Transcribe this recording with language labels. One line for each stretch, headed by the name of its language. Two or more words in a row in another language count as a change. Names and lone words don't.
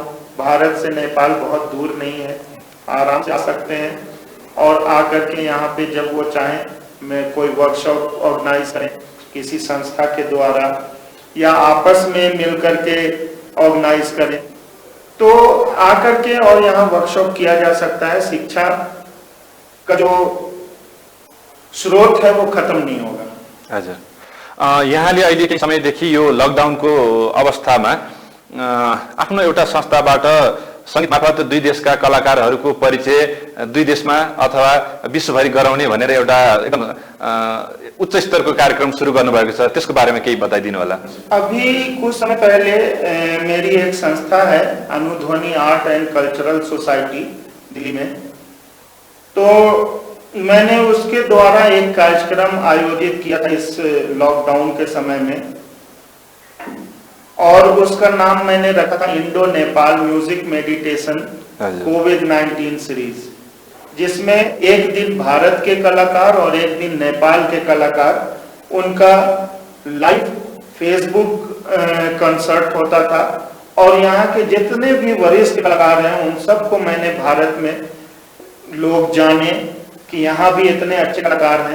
Hindi: भारत से नेपाल बहुत दूर नहीं है, आराम से आ सकते हैं और आकर के यहाँ पे जब वो चाहें मैं कोई
English: workshop organise
Hindi: करें किसी संस्था के द्वारा या आपस में मिल करके ऑर्गेनाइज करें तो आकर के और यहाँ वर्कशॉप किया जा सकता है। शिक्षा का जो स्रोत है वो खत्म नहीं होगा।
Nepali: हजुर, यहाँले अहिले केही समयदेखि यो लकडाउनको अवस्थामा आफ्नो एउटा संस्थाबाट सङ्गीत मार्फत दुई देशका कलाकारहरूको परिचय दुई देशमा अथवा विश्वभरि गराउने भनेर एउटा एकदम उच्च स्तरको कार्यक्रम सुरु गर्नुभएको छ, त्यसको बारेमा केही बताइदिनु होला।
Hindi: अभी कुछ समय पहले मेरी एक संस्था है अनुध्वनि आर्ट एंड कल्चरल सोसाइटी दिल्ली में, तो मैंने उसके द्वारा एक कार्यक्रम आयोजित किया था इस लॉकडाउन के समय में और उसका नाम मैंने रखा था इंडो नेपाल म्यूजिक मेडिटेशन कोविड-19 सीरीज, जिसमें एक दिन भारत के कलाकार और एक दिन नेपाल के कलाकार उनका
English: live Facebook concert
Hindi: होता था और यहाँ के जितने भी वरिष्ठ कलाकार हैं उन सबको मैंने भारत में लोग जाने कि यहाँ भी इतने अच्छे कलाकार हैं।